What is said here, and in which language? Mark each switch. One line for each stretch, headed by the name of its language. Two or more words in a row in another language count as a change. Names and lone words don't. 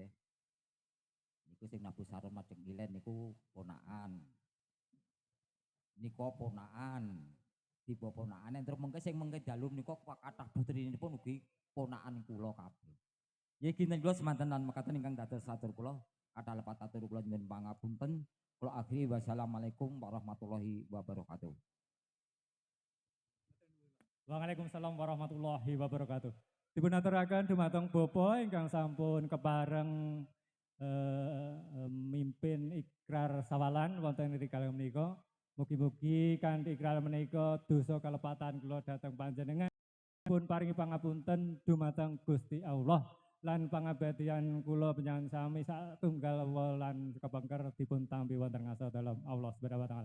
Javanese: Niku sing Nabu Saron Madeng Ilen niku ponakan. Nika ponakan. Tiba ponakane terus mengke sing mengke dalem nika kathah putrinipun ugi ponakan kula kabeh. Nggih kinten kula semanten lan mekaten ingkang dados satur kula kathah lepat atur kula nyuwun pangapunten. Kula akhiri
Arabic: والسلام عليكم ورحمة الله وبركاته. وعليكم السلام ورحمة الله وبركاته.
Javanese: Dipun aturaken dumateng Bapa ingkang sampun kepareng mimpin ikrar sawalan wonten ing kalih menika. Mugi-mugi kanthi ikrar menika dosa kalepatan kula dhateng panjenengan pun paringi pangapunten dumateng Gusti Allah lan pangabdian kula panjenengan sami satunggal lan kepengker dipun tampi wonten ngarsa dalem Allah
Arabic: سبحانه وتعالى.